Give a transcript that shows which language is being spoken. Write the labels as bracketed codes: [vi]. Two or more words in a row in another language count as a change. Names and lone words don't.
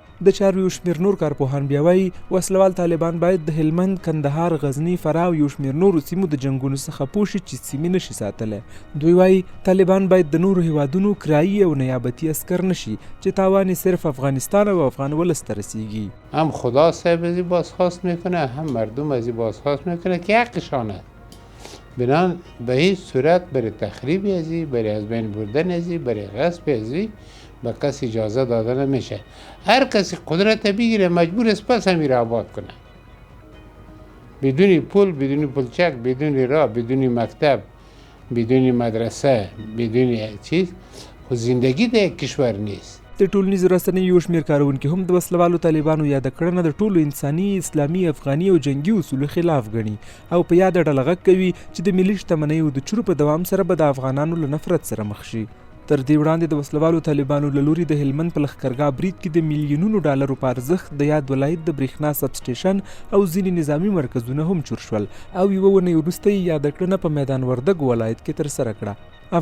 [ps] د چارو یو شمېر نور کارپوهان بیا وایي وسلوال طالبان باید د هلمند، کندهار، غزني، فراه او یو شمېر نورو سیمو د جنګونو څخه پوه شي چې سیمې نشي ساتلی. دوی وایي طالبان باید د نورو هیوادونو کرایي او نیابتي اسکر نشي چې تاوان صرف افغانستان او افغان ولس ته رسیږي. [fa] هم خدا صاحب از این بازخواست میکنه، هم مردم از این بازخواست میکنه که حقشان است. بنان به هیچ صورت برای تخریب ازی، برای از بین بردن ازی، برای غصب ازی به کسی اجازه داده نمیشه. هر کسی قدرت بگیره مجبور است پس همین را آباد کنه. بدون پول، بدون پلچک، بدون راه، بدون مکتب، بدون مدرسه، بدون چیز خو زندگی در یک کشور نیست. [ps] د ټولنیزو رسنیو یو شمېر کارونکي هم د وسلوالو طالبانو یاده کړنه د ټولو انساني، اسلامي، افغاني او جنګي اصولو خلاف ګڼي او په یاده ډله غږ کوي چې د ملي شتمنیو د چورو په دوام سره به د افغانانو له نفرت سره مخ شي. تر دې وړاندې د وسلوالو طالبانو له لوري د هلمند په لښکرګاه برید کې د میلیونونو ډالرو په ارزښت د یاد ولایت د برېښنا سب سټیشن او ځینې نظامي مرکزونه هم چور شول او یوه اونۍ وروسته یې یاده کړنه په میدان وردګ ولایت کې ترسره کړه.